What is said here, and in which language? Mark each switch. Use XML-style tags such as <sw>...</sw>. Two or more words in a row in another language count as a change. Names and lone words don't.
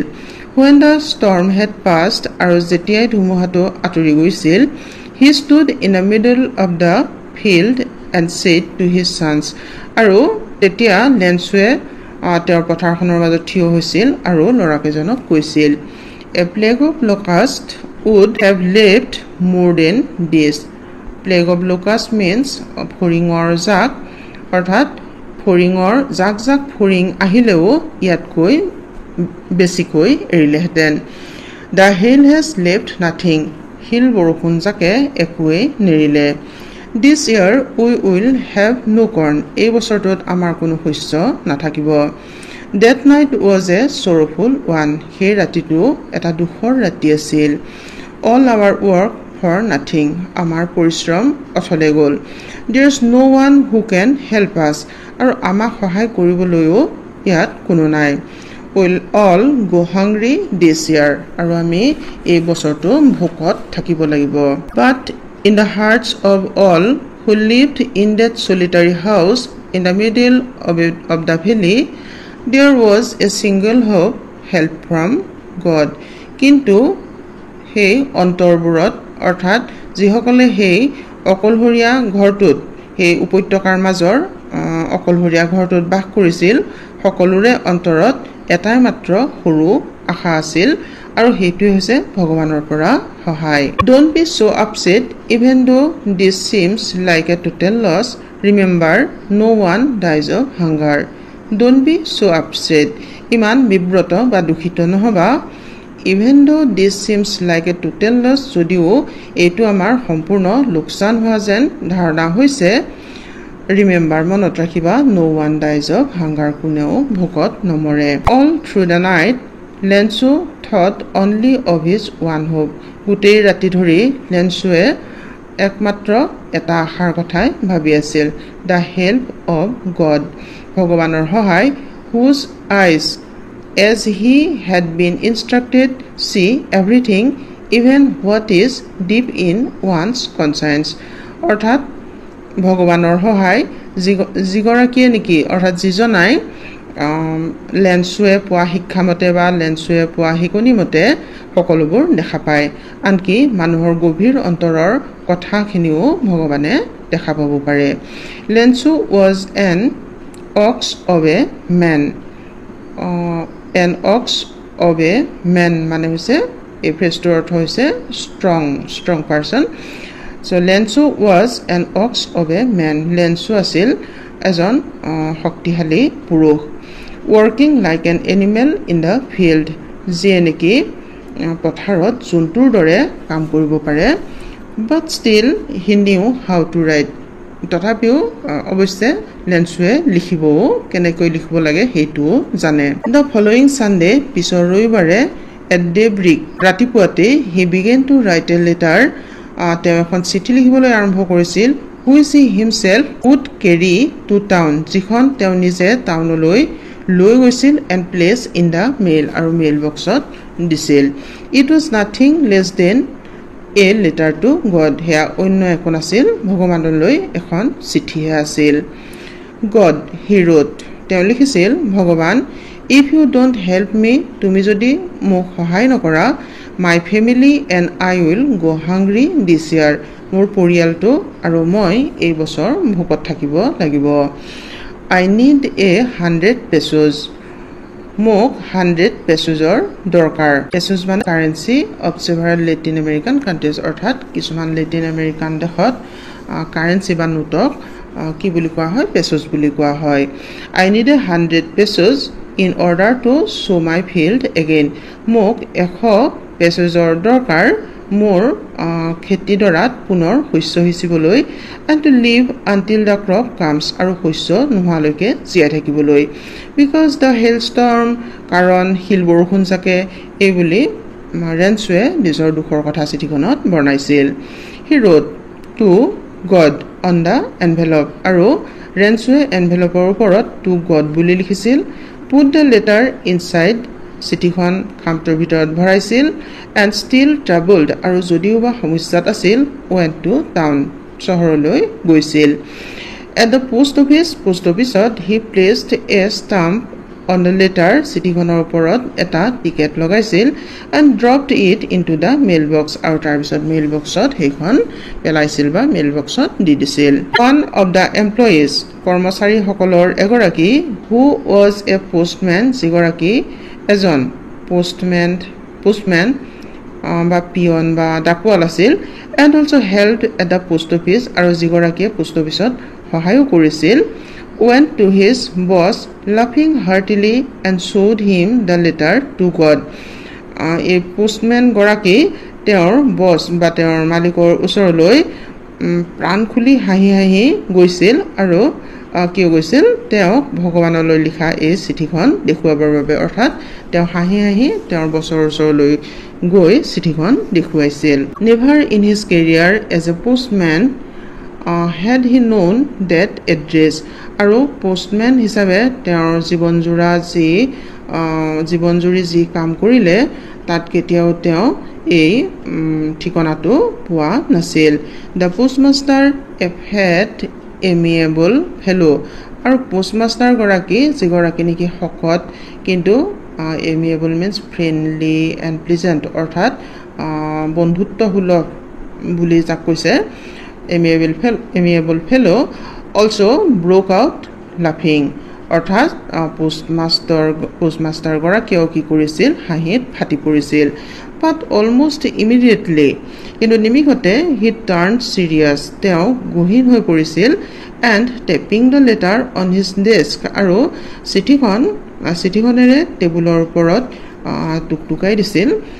<en>When the storm had passed</en> <as>আৰু যেতিয়াই ধুমুহাটো আঁতৰি গৈছিল</as> <en>he stood in the middle of the field and said to his sons</en> <as>আৰু তেতিয়া লেন্সৱে তেওঁৰ পথাৰখনৰ মাজত থিয় হৈছিল আৰু ল'ৰাকেইজনক কৈছিল</as> <en>A plague of locusts would have left more than this Plague of locusts means</en> <as>ফৰিঙৰ জাক অৰ্থাৎ ফৰিঙৰ জাক জাক ফৰিং আহিলেও ইয়াতকৈ বেছিকৈ এৰিলেহেঁতেন</as> <en>The hail has left nothing</en> <as>শিল বৰষুণ জাকে একোৱেই নেৰিলে</as> <en>This year we will have no corn</en> <as>এই বছৰটোত আমাৰ কোনো শস্য নাথাকিব</as> <en>That night was a sorrowful one</en> <as>সেই ৰাতিটো এটা দুখৰ ৰাতি আছিল</as> <en>All our work for nothing</en> <as>আমাৰ পৰিশ্ৰম অথলে গ'ল</as> <en>There is no one who can help us</en> <as>আৰু আমাক সহায় কৰিবলৈও ইয়াত কোনো নাই</as> <en>We'll all go hungry this year</en> <as>আৰু আমি এই বছৰটো ভোকত থাকিব লাগিব</as> <en>But in the hearts of all who lived in that solitary house in the middle of the valley there was a single hope help from God কিন্তু</en> <as>সেই অন্তৰবোৰত অৰ্থাৎ যিসকলে সেই অকলহৰীয়া ঘৰটোত সেই উপত্যকাৰ মাজৰ অকলহৰীয়া ঘৰটোত বাস কৰিছিল সকলোৰে অন্তৰত এটাই মাত্ৰ সৰু আশা আছিল আৰু হেতুই হৈছে ভগৱানৰ পৰা সহায়</as> <en>don't be so upset even though this seems like a total loss remember no one dies of hunger don't be so upset</en> <as>ইমান বিব্ৰত বা দুখিত নহবা</as> <en>even though this seems like a total loss</en> <as>যদিও এইটো আমাৰ সম্পূৰ্ণ লোকসান হোৱা যেন ধাৰণা হৈছে remember মনত ৰাখিবা no</as> <en>one dies of hunger</en> <as>কোনেও ভোকত নমৰে</as> <en>all through the night Lensu thought only of his one hope</en> <as>গোটেই ৰাতি ধৰি লেনছুৱে একমাত্ৰ এটা আশাৰ কথাই ভাবি আছিল</as> <en>the help of God</en> <as>ভগৱানৰ সহায়</as> <en>whose eyes as he had been instructed see everything even what is deep in one's conscience</en> <as>অৰ্থাৎ ভগৱানৰ সহায় যিগৰাকীয়ে নেকি অৰ্থাৎ যিজনাই লেনছুৱে পোৱা শিক্ষামতে বা লেনছুৱে পোৱা শিকনিমতে সকলোবোৰ দেখা পায় আনকি মানুহৰ গভীৰ অন্তৰৰ কথাখিনিও ভগৱানে দেখা পাব পাৰে লেনছু</as> <en>was an ox of a man an ox of a man</en> <as>মানে হৈছে এই ফ্ৰেজটোৰ অৰ্থ হৈছে</as> <en>strong person so Lensu was an ox of a man</en> <as>Lensu আছিল এজন শক্তিশালী পুৰুষ</as> <en>working like an animal in the field</en> <as>যিয়ে নেকি পথাৰত জন্তুৰ দৰে কাম কৰিব পাৰে</as> <en>but still he knew how to write</en> <as>তথাপিও অৱশ্যে লেনছুৱে লিখিবও কেনেকৈ লিখিব লাগে সেইটো জানে</as> <en>the following Sunday</en> <as>পিছৰ ৰবিবাৰে</as> <en>at daybreak</en> <as>ৰাতিপুৱাতে</as> <en>he began to write a letter</en> <as>তেওঁ এখন চিঠি লিখিবলৈ আৰম্ভ কৰিছিল</as> <en>which he himself would carry to town</en> <as>যিখন তেওঁ নিজে টাউনলৈ লৈ গৈছিল</as> <en>and place in the mail</en> <as>আৰু মেইল বক্সত দিছিল</as> <en>it was nothing less than a letter to God</en> <as>হেয়া অন্য একো নাছিল ভগৱানলৈ এখন চিঠিহে আছিল</as> <en>God he wrote</en> <as>তেওঁ লিখিছিল ভগৱান</as> <en>if you don't help me</en> <as>তুমি যদি মোক সহায় নকৰা</as> <en>my family and I will go hungry this year</en> <as>মোৰ পৰিয়ালটো আৰু মই এই বছৰ ভোকত থাকিব লাগিব</as> <en>I need a 100 pesos</en> <as>মোক 100 পেছৰ দৰকাৰ পেছস মানে</as> <en>currency of several Latin American countries</en> <as>অর্থাৎ কিছুমান লেটিন আমেরিকান দেশত কারেন্সি বা নোটক কি বুলি কোৱা হয় পেছস বুলি কোৱা হয়</as> <en>I need a 100 pesos in order to sow my field again</en> <as>মোক 100 পেছৰ দৰকাৰ মোৰ খেতিডৰাত পুনৰ শস্য হিচিবলৈ</as> <en>and to live until the crop comes</en> <as>আৰু শস্য নোহালৈকে জিয়াই থাকিবলৈ</as> <en>because the hailstorm কাৰণ</en> <as>হিল বৰষুণ থাকে এই বুলি লেনছুৱে নিজৰ দুখৰ কথা চিঠিখনত বৰ্ণাইছিল</as> <en>he wrote to God on the envelope</en> <as>আৰু লেনছুৱে এনভেলপৰ ওপৰত</as> <en>to God</en> <as>বুলি লিখিছিল</as> <en>put the letter inside</en> <as>চিঠিখন খামটোৰ ভিতৰত ভৰাইছিল</as> <en>and still troubled</en> <as>আৰু যদিও বা সমস্যাত আছিল</as> <en>went to town</en> <as>চহৰলৈ গৈছিল</as> <en>at the post office he placed a stamp on the letter</en> <as>চিঠিখনৰ ওপৰত এটা টিকেট লগাইছিল</as> <en>and dropped it into the mailbox</en> <as>আৰু তাৰ পিছত মেইলবক্সত সেইখন পেলাইছিল বা মেইলবক্সত দি দিছিল</as> <en>one of the employees</en> <as>কৰ্মচাৰীসকলৰ এগৰাকী</as> <en>who was a postman</en> <as>যিগৰাকী এজন postman বা পিয়ন বা ডাকোৱাল আছিল</as> <en>and also helped at the post office</en> <as>আৰু যিগৰাকীয়ে পোষ্ট অফিচত সহায় কৰিছিল went</as> <en>to his boss laughing heartily and showed him the letter to God</en> <as>এই postman গৰাকী তেওঁৰ বছ বা তেওঁৰ মালিকৰ ওচৰলৈ প্ৰাণ খুলি হাঁহি হাঁহি গৈছিল আৰু কিয় গৈছিল তেওঁক ভগৱানলৈ লিখা এই চিঠিখন দেখুৱাবৰ বাবে অৰ্থাৎ তেওঁ হাঁহি হাঁহি তেওঁৰ বছৰ ওচৰলৈ গৈ চিঠিখন দেখুৱাইছিল</as> <en>never in his career as a postman had he known that address</en> <as>আৰু postman হিচাপে তেওঁৰ জীৱনজুৰি যি কাম কৰিলে তাত কেতিয়াও তেওঁ এই ঠিকনাটো পোৱা নাছিল</as> <en>the postmaster had amiable fellow</en> <as>আৰু postmaster গৰাকী যিগৰাকী নেকি শকত কিন্তু</as> <en>amiable means friendly and pleasant</en> <as>অৰ্থাৎ বন্ধুত্বসুলভ বুলি যাক কৈছে</as> <en>amiable fellow also broke out laughing</en> <as>অৰ্থাৎ পোষ্টমাষ্টাৰ গৰাকীয়েও কি কৰিছিল হাঁহিত ফাটি পৰিছিল</as> <en>but almost immediately</en> <as>কিন্তু নিমিষতে</as> <en>he turned serious</en> <as>তেওঁ গহীন হৈ পৰিছিল</as> <en>and tapping the letter on his desk</en> <as>আৰু চিঠিখনেৰে টেবুলৰ ওপৰত টুকটুকাই দিছিল</as>